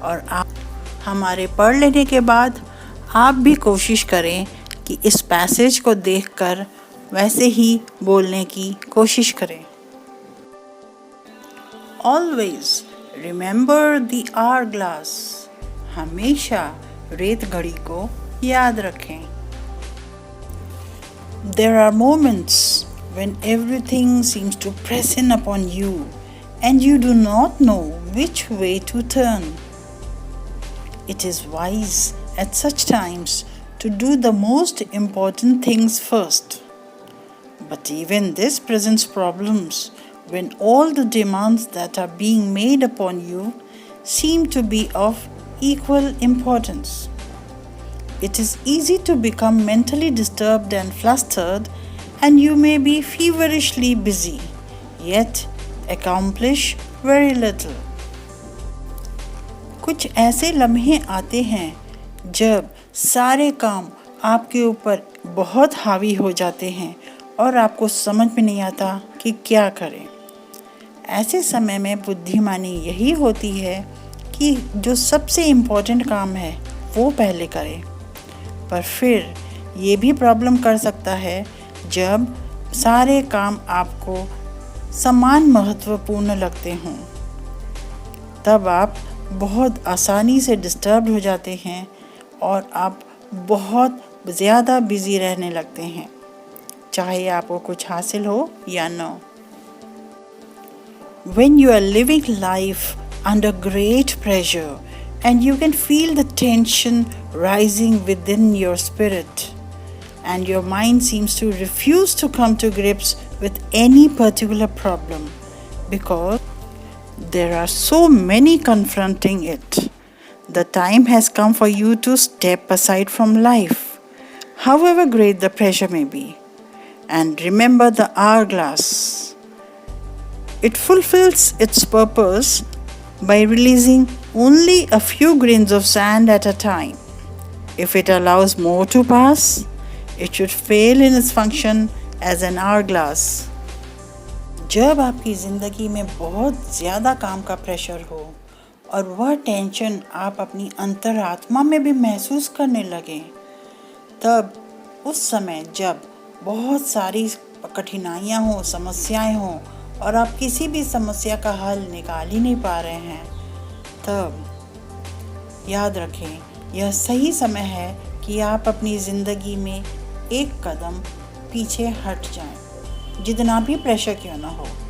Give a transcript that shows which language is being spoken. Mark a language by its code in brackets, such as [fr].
[hi] और आप हमारे पढ़ लेने के बाद आप भी कोशिश करें कि इस पैसेज को देखकर वैसे ही बोलने की कोशिश करें। [en] Always remember the hourglass. [hi] हमेशा रेत घड़ी को याद रखें। [en] There are moments when everything seems to press in upon you and you do not know which way to turn. It is wise at such times to do the most important things first. But even this presents problems when all the demands that are being made upon you seem to be of equal importance. It is easy to become mentally disturbed and flustered, and you may be feverishly busy, yet accomplish very little. [hi] कुछ ऐसे लम्हे आते हैं जब सारे काम आपके ऊपर बहुत हावी हो जाते हैं और आपको समझ में नहीं आता कि क्या करें। ऐसे समय में बुद्धिमानी यही होती है कि जो सबसे इम्पोर्टेंट काम है वो पहले करें। पर फिर ये भी प्रॉब्लम कर सकता है जब सारे काम आपको समान महत्वपूर्ण लगते हों। तब आप बहुत आसानी से डिस्टर्ब हो जाते हैं और आप बहुत ज़्यादा बिज़ी रहने लगते हैं, चाहे आपको कुछ हासिल हो या न। [en] When you are living life under great pressure and you can feel the tension rising within your spirit and your mind seems to refuse to come to grips with any particular problem because there are so many confronting it, the time has come for you to step aside from life, however great the pressure may be. And remember the hourglass. It fulfills its purpose by releasing only a few grains of sand at a time. If it allows more to pass, it should fail in its function as an hourglass. [hi] जब आपकी ज़िंदगी में बहुत ज़्यादा काम का pressure हो और वह टेंशन आप अपनी अंतरात्मा में भी महसूस करने लगें, तब उस समय जब बहुत सारी कठिनाइयाँ हों, समस्याएं हों और आप किसी भी समस्या का हल निकाल ही नहीं पा रहे हैं, तब याद रखें यह सही समय है कि आप अपनी ज़िंदगी में एक कदम पीछे हट जाएं, जितना भी प्रेशर क्यों ना हो।